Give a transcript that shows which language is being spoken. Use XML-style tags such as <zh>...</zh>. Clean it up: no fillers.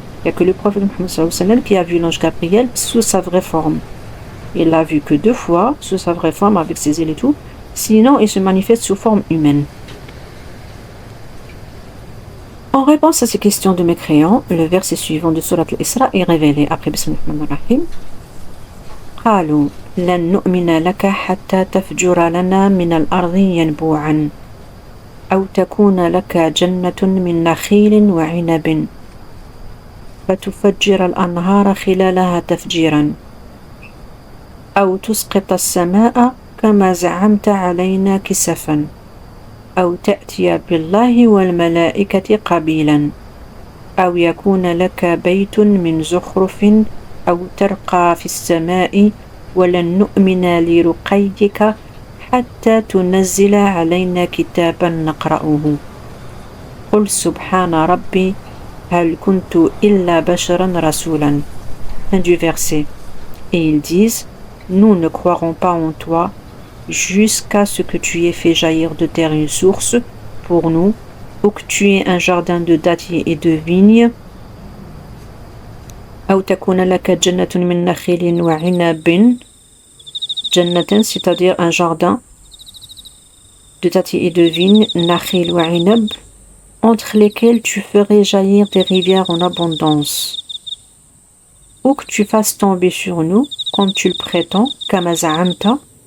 <fr>Il n'y a que le prophète Muhammad sallallahu alayhi wa sallam qui a vu l'ange Gabriel sous sa vraie forme. Il l'a vu que 2 fois sous sa vraie forme avec ses ailes et tout, sinon il se manifeste sous forme humaine. En réponse à ces questions de mécréants, le verset suivant de Surat al-Isra est révélé après Bismillah ar-Rahman ar-Rahim.</fr> <ar>قالوا لن نؤمن لك حتى تفجر لنا من الأرض ينبوعا أو تكون لك جنة من نخيل وعنب فتفجر الأنهار خلالها تفجيرا أو تسقط السماء كما زعمت علينا كسفا أو تأتي بالله والملائكة قبيلا أو يكون لك بيت من زخرف أو ترقى في السماء ولن نؤمن لرقيك حتى تنزل علينا كتابا نقرأه قل سبحان ربي هل كنت إلا بشرا رسولا.</ar> <fr>Fin du verset. Et ils disent: nous ne croirons pas en toi jusqu'à ce que tu aies fait jaillir de terre une source pour nous, ou que tu aies un jardin de dattiers et de vignes,</fr> <ar>أو تكون لك جنة من نخيل وعنب,</ar> <fr>جنة, c'est-à-dire un jardin de dattiers et de vignes, nakhil wa inab, entre lesquels tu ferais jaillir des rivières en abondance, ou que tu fasses tomber sur nous, comme tu le prétends, kama za'amta,</fr>